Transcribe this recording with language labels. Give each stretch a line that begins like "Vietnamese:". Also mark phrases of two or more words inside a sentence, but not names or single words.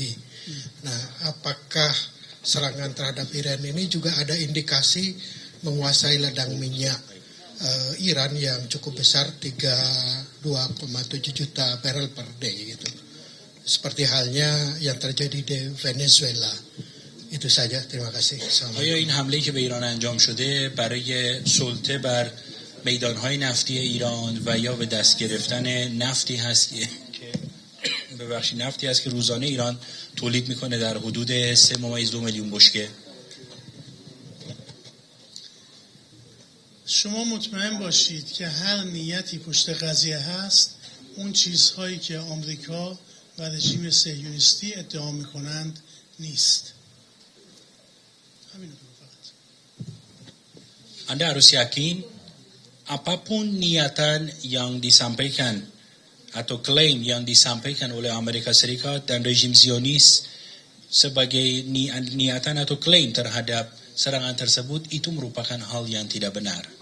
Indonesian: Nah, apakah serangan terhadap Iran ini juga ada indikasi menguasai ladang minyak Iran yang cukup besar, 2,7 juta
English: barrel per day
Indonesian: gitu. Seperti halnya yang terjadi di Venezuela. Itu saja, terima kasih.
Persian: آیا این حمله که به ایران انجام شده برای سلطه بر میدانهای نفتی ایران و یا به دست گرفتن نفتی هست که روزانه ایران تولید میکنه در حدود 3.2 میلیون بشکه؟ شما مطمئن باشید که هر نیتی پشت قضیه هست، اون چیزهایی که آمریکا و رژیم صهیونیستی ادعا میکنند نیست. همین فقط.
Indonesian: Anda harus yakin apapun niatan yang disampaikan atau klaim yang disampaikan oleh Amerika Serikat dan rejim Zionis sebagai niatan atau klaim terhadap serangan tersebut, itu merupakan hal yang tidak benar.